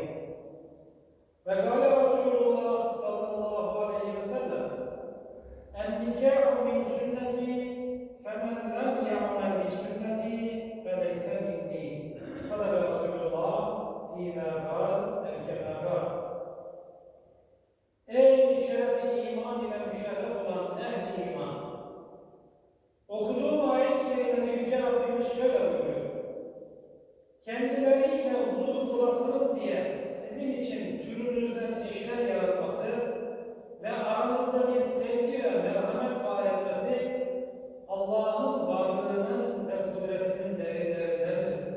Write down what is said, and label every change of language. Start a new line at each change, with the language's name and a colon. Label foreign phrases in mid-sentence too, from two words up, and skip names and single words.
Arabic: وقال رسول الله صلى الله عليه وسلم النكاح من سنتي فمن لم يعمل بسنتي فليس مني. صدق رسول الله فيما قال كما قال.
Turkish: Ey şeref-i iman ile müşerref olan ehl-i iman! Okuduğum ayet-i kerimede Yüce Rabbimiz şöyle buyuruyor. Kendileriyle huzur bulasınız diye sizin için türünüzden eşler yaratması ve aranızda bir sevgi ve merhamet var etmesi Allah'ın varlığının ve kudretinin derinlerindendir.